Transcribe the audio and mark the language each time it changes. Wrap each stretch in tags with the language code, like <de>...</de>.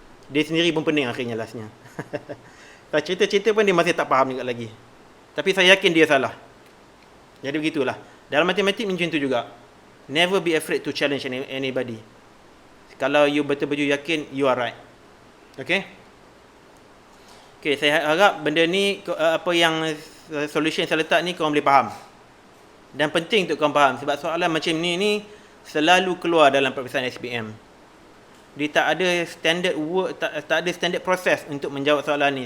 <ms>Dia sendiri pun pening akhirnya lastnya. Cerita-cerita pun dia masih tak faham juga lagi. Tapi saya yakin dia salah. Jadi begitulah. Dalam matematik macam tu juga.</ms> <en>Never be afraid to challenge anybody.</en> <ms>Kalau you betul-betul yakin,</ms> <en>you are right.</en> <ms>Okay, saya harap benda ni, apa yang solution saya letak ni, korang boleh faham. Dan penting untuk korang faham. Sebab soalan macam ni selalu keluar dalam peperiksaan SPM. Dia tak ada standard work, tak ada standard proses untuk menjawab soalan ni.</ms>